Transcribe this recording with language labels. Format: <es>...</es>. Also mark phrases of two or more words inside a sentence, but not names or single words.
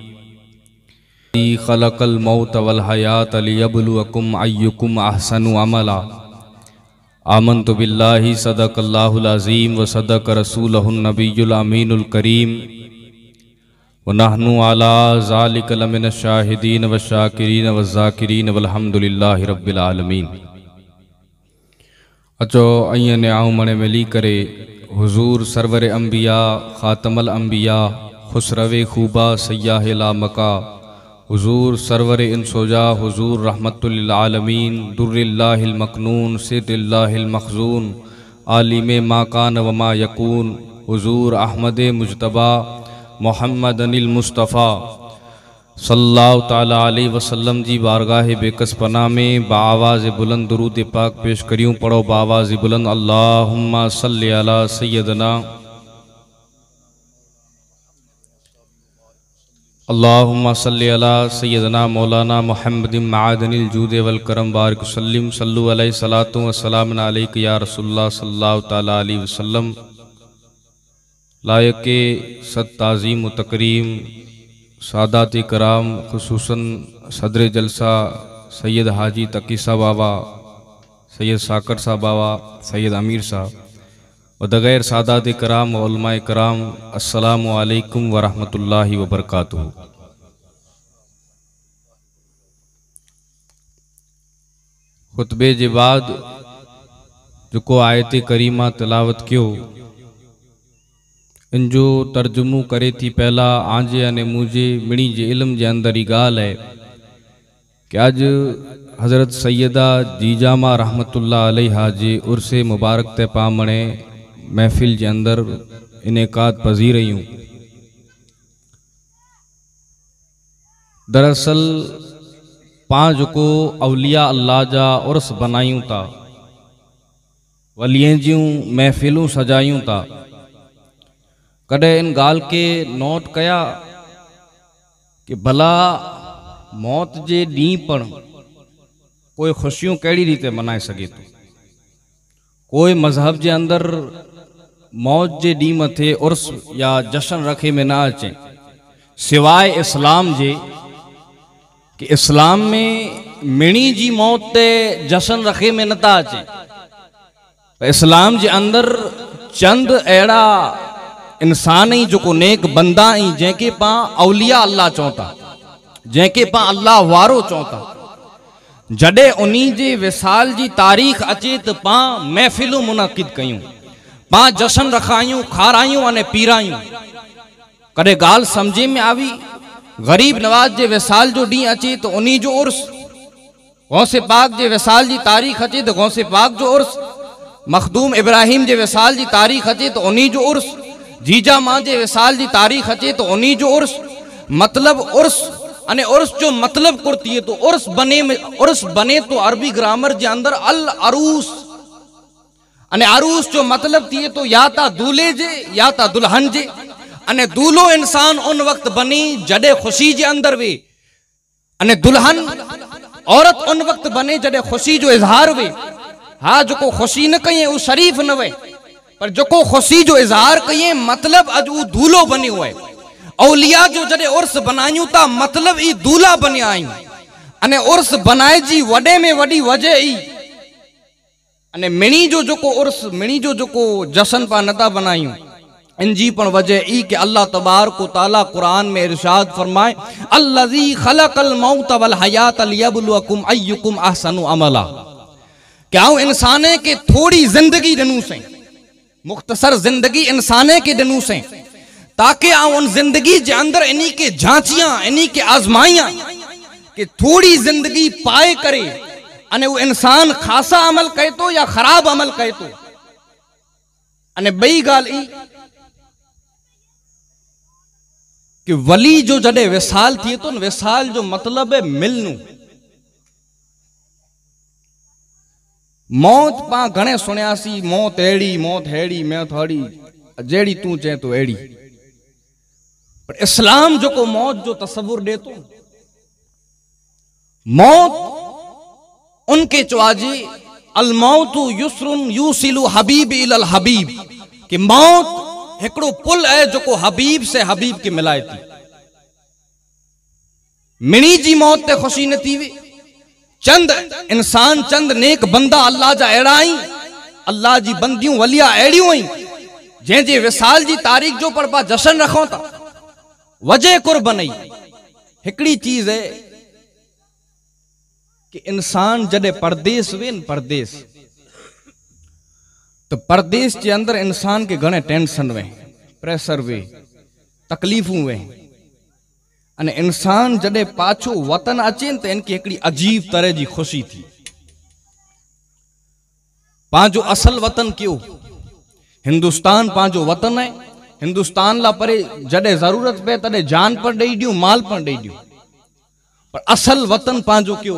<ar>خلق الموت والحياة ليبلوكم أيكم أحسن عملا. آمنت بالله صدق الله العظيم وصدق رسوله النبي الأمين الكريم ونحن على ذلك لمن الشاهدين وشاكرين وذاكرين والحمد لله رب العالمين.</ar> <kfr>अचो अईं निआऊं मणे मिली करे हुज़ूर सरवर अंबिया</kfr> <ar>خاتم الأنبياء</ar> <kfr>खुसरवे खूबा सय्याह ला मका हुज़ूर सरवर इंसोजा हुज़ूर</kfr> <ar>رحمة للعالمين در الله المكنون سر الله المخزون عالم ما كان وما يكون</ar> <kfr>हुज़ूर अहमद मुज्तबा</kfr> <ar>محمدن المصطفى صلى الله تعالى عليه وسلم</ar> <kfr>जी</kfr> <ur>بارگاہ بیکس پناہ</ur> <kfr>में</kfr> <ur>باآواز بلند درود پاک</ur> <kfr>पेश करियूं।</kfr> <ur>پڑھو باآواز بلند</ur> <ar>اللهم صل على سيدنا اللهم صل على سيدنا مولانا محمد معدن الجود والكرم بارك وسلم صلوا عليه الصلاة والسلام عليك يا رسول الله صلى الله تعالى عليه وسلم.</ar> <ur>لائق صد تعظیم و تکریم سادات کرام خصوصاً صدر جلسہ سید حاجی تقی صاحب بابا، سید ساکر صاحب بابا، سید امیر صاحب و دیگر سادات کرام و علمائے کرام,</ur> <ar>السلام عليكم ورحمة الله وبركاته.</ar> <kfr>खुतबे जे बाद जो आयत करीमा तिलावत कियो इनजो तर्जुमो करे थी पहला आंजे अने मुझे मिणी जे इल्म जे अंदर ही गाल है कि अज हज़रत सैयदा जीजामा</kfr> <ar>رحمة الله عليها</ar> <kfr>जे उर्से मुबारक ते पामणे महफिल के अंदर</kfr> <ur>انعقاد پذیر</ur> <kfr>रही हूँ। दरअसल पाँच को अवलिया अल्लाह जा उर्स बनायूं था, वलियन जूं महफिलूं सजायूं था। कदे इन गाल के नोट कया कि भला मौत जे डी पण कोई खुशियों कड़ी रीते मनाए सके तो कोई मजहब के अंदर मौत जे डी मथे उर्स या जश्न रखे में ना अचे सिवाय इस्लाम जे कि इस्लाम में मिणी जी मौत ते जश्न रखे में नता अचे। इस्लाम जे अंदर चंद अड़ा इंसान ही जो नेक बंदा ही जैके पा अवलिया अल्लाह चौथा, जैके पा अल्लाह वारो चौथा, जडे उन्हीं जे विसाल जी तारीख अचे तो पा महफिलूं मुनाकिद कयूं, पा जश्न रखायूं, खारायूं अने पीरायूं। कदे गाल समझे में आवी गरीब नवाज जे विसाल जो डी अचे तो उन्हीं जो उर्स, गौसे पाक जे विसाल जी तारीख अचे तो गौसे पाक जो उर्स, मखदूम इब्राहिम जे विसाल जी तारीख अचे तो उन्हीं जो उर्स, जीजा माँ जे विसाल जी तारीख अचे तो उन्हीं जो उर्स। मतलब उर्स अने उर्स जो मतलब कुर्ती है तो उर्स बने तो अरबी ग्रामर जे अंदर अल अरूस अने अरूस जो मतलब थी तो या ता दूल्हे जे या ता दुल्हन जे। अने दूल्हो इंसान उन वक्त बनी जडे खुशी जे अंदर वे, अने दुल्हन औरत उन वक्त बने जडे खुशी जो इजहार वे। हाँ जो को खुशी न कहिए वो शरीफ न वे, पर जो को खुशी जो इजहार कहिए मतलब अज वो दूल्हो बने हुए। औलिया जो जडे उर्स बनायूं ता मतलब ई दूल्हा बनिया आयूं, अने उर्स बनाए जी वडे में वडी वजह ई अने मिणी जो को उर्स मिणी जो को जश्न पा नता बनायूं इनजी पण वजह ई कि</kfr> <ar>الله تبارك وتعالى</ar> <kfr>कुरान में इरशाद फरमाए</kfr> <ar>الذي خلق الموت والحياة ليبلوكم أيكم أحسن عملا.</ar> <kfr>क्या इंसाने के थोड़ी जिंदगी दिनू से मुख्तसर जिंदगी इंसाने के दिनू से ताकि आऊं उन जिंदगी जे अंदर इन्हीं के झांचियां, इन्हीं के आजमाइयां कि थोड़ी जिंदगी पाए करे अने वो इंसान खासा अमल करे तो या खराब अमल करे तो। अने बई गाल ई कि वली जो जडे विसाल थिए तो विसाल जो मतलब है मिलनु। मौत पा घणे सुनियासी, मौत एड़ी, मौत हेड़ी, मौत हड़ी, जेड़ी तू चे तो एड़ी। पर इस्लाम जो को मौत जो तस्वुर दे तो मौत उनके चवाजी</kfr> <ar>الموت جسر يوصل حبيب إلى الحبيب</ar> <kfr>कि मौत एकड़ो पुल है जो को हबीब से हबीब के मिलाए थी। मिनी जी मौत ते खुशी न थी वे चंद इंसान, चंद नेक बंदा अल्लाह जा अड़ा आई, अल्लाह जी बंदियों वलिया अड़ियों आई जै जे विसाल जी तारीख जो पर पा जश्न रखो था वजह कुर्बनई। हिकड़ी चीज है कि इंसान जडे परदेस वे, परदेस तो परदेस के अंदर इंसान के घणे टेंशन वे, प्रेशर वे, तकलीफू वे। अने इंसान जडे पाछो वतन अचे तो इनकी</kfr> <ur>ایک عجیب طرح کی خوشی</ur> <kfr>थी। पांचो असल वतन क्यों हिंदुस्तान पांचो वतन है। हिंदुस्तान ला परे जडे जरूरत पे तडे जान पर दई दियो, माल पर दई दियो, पर असल वतन पांचो क्यों।</kfr>